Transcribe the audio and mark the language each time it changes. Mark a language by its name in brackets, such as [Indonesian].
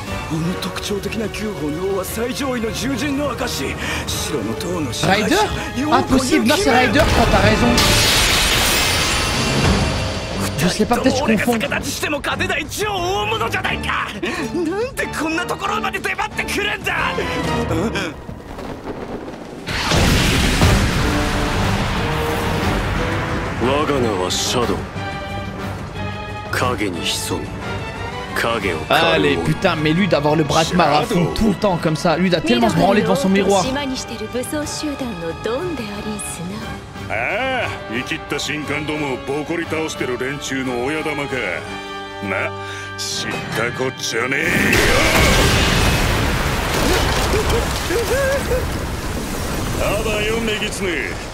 [Japanese] あの特徴的な9本の王は最上位の獣人の証。白の塔の支配者。 [French] Rider? Impossible, non c'est Rider, je crois, t'as raison. Je sais pas, peut-être je confonds. [Japanese] しても勝てない超大物じゃないか。なんでこんなところまで出張ってくるんだ。我が名はシャドウ。影に潜み。 [French] Allez, putain, mais lui d'avoir le bras de mar à fond tout le temps comme ça, lui doit tellement se branler devant son miroir. [Japanese] ああ、生きった神官どもをボコリ倒してる連中の親玉か。な、知ったこっちゃねえよ。あばよ、メギツネ。